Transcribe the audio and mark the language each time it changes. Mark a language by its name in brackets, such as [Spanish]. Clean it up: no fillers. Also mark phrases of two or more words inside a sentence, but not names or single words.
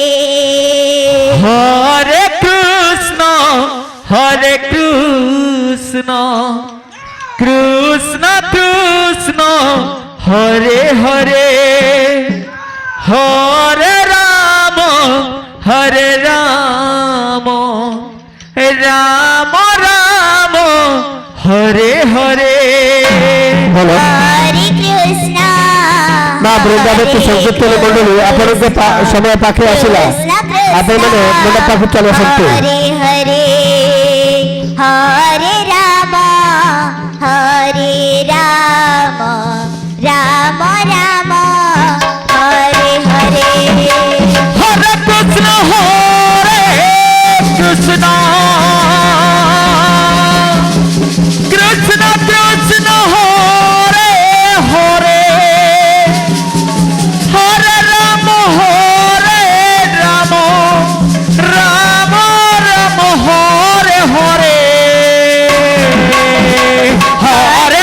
[Sanskrit] हरे कृष्ण कृष्ण कृष्ण हरे हरे हरे राम राम राम हरे हरे [Bangla] বলো [Sanskrit] हरे कृष्ण [Odia] মা বৃন্দাবতী সংকীর্তন মন্ডলী ଆପଣଙ୍କ ସମୟ ପାଖେ ଆସିଲା ଆପଣମାନେ ମଣ୍ଡପ ପାଖକୁ ଚାଲି ଆସନ୍ତୁ [Sanskrit] हरे हरे हरे राम राम राम हरे हरे हरे कृष्ण कृष्ण कृष्ण कृष्ण हरे हरे हरे राम राम राम राम हरे हरे हरे